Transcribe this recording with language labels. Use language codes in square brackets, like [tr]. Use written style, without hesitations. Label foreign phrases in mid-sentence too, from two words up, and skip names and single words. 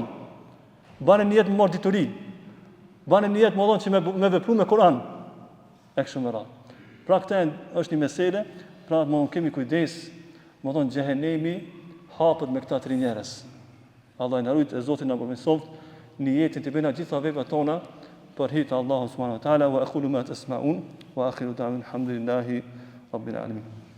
[sq] Bën nijet me marr dituri. Bën nijet me dhon që me vepru me Kur'an. E kështu me radhë. Pra këtë është një mesele, pra më kemi kujdes, më thonë xhehenemi hapet me këta tre njerëz. Allah na rujt, e Zoti na përmirësoft niyetin të bëna gjitha veprat tona për hir të Allahut [ar] سبحانه وتعالى وأقول ما تسمعون وآخر دعوانا الحمد لله رب العالمين.